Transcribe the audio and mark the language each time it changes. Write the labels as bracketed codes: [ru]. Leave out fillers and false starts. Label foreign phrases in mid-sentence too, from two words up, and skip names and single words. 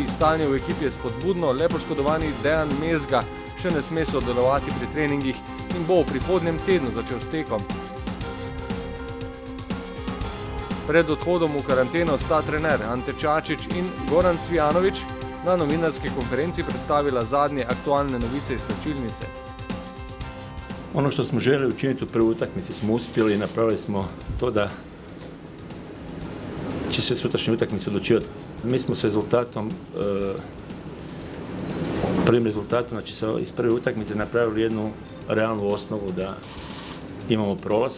[sl] Stanje v ekipi je spodbudno, le poškodovani Dejan Mezga še ne sme sodelovati pri treningih in bo v prihodnjem tednu začel s tekom. Pred odhodom v karanteno sta trener Ante Čačić in Goran Cvijanović na novinarski konferenci predstavila zadnje aktualne novice iz slačilnice. [hr] Ono što smo željeli učiniti u prvoj utakmici smo uspjeli i napravili smo to da će se sutrašnju utakmicu odlučivati. Mi smo s rezultatom, prvim rezultatom, znači iz prve utakmice napravili jednu realnu osnovu da imamo prolaz.